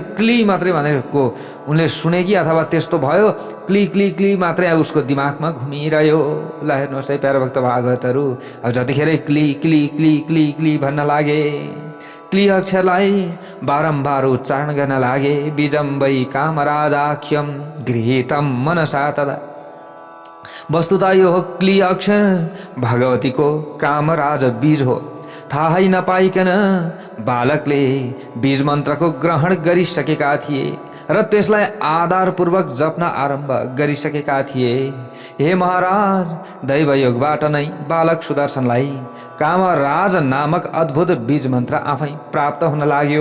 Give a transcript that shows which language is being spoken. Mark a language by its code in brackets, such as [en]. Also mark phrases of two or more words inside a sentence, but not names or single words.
[ne] क्ली मात्रै भनेको उनले सुने कि अथवा त्यस्तो भयो, क्ली क्ली क्ली मात्रै उसको दिमागमा घुमिरह्यो। ल हेर्नुहोस् है प्यारो भक्त भागवतहरू, अब जतिखेर क्ली क्ली क्ली क्ली क्ली भन्न लागे, क्ली अक्षरलाई बारम्बार उच्चारण गर्न लागे। [sa] बीजम्बै कामराजाख्यम गृहीतम मनसा तदा। [ne] वस्तुतः यो क्ली अक्षर भगवतीको कामराज बीज हो। थाहै नपाइकन बालकले बीज मन्त्रको ग्रहण गरिसकेका थिए र त्यसलाई आधारपूर्वक जप्न आरम्भ गरिसकेका थिए। हे महाराज, दैवयोगबाट नै बालक सुदर्शनलाई कामराज नामक अद्भुत बीज मन्त्र आफै प्राप्त हुन लाग्यो।